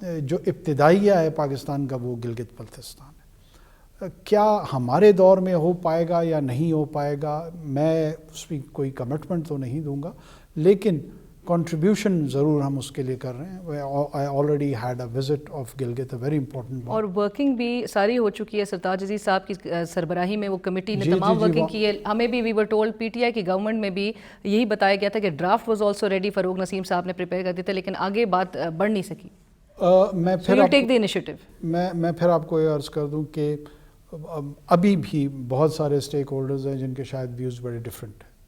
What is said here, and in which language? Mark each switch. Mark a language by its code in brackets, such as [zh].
[ur] جو ابتدائیہ ہے پاکستان کا وہ گلگت بلتستان ہے. کیا ہمارے دور میں ہو پائے گا یا نہیں ہو پائے گا، میں اس میں کوئی کمٹمنٹ تو نہیں دوں گا، لیکن کنٹریبیوشن ضرور ہم اس کے لیے کر رہے ہیں. [en] I already had a visit of Gilgit, a very important one. [ur] اور ورکنگ بھی ساری ہو چکی ہے. سرتاج عزیز صاحب کی سربراہی میں وہ کمیٹی نے تمام ورکنگ کی ہے. ہمیں بھی [en] we were told [ur] P T I کی گورنمنٹ میں بھی یہی بتایا گیا تھا کہ [en] Draft was also ready. [ur] فروغ نسیم صاحب نے پریپیئر کر دیے تھے لیکن آگے بات بڑھ نہیں سکی. میں پھر آپ کو یہ عرض کر دوں کہ ابھی بھی بہت سارے اسٹیک ہولڈرز ہیں جن کے شاید ویوز بڑے ڈفرینٹ ہیں.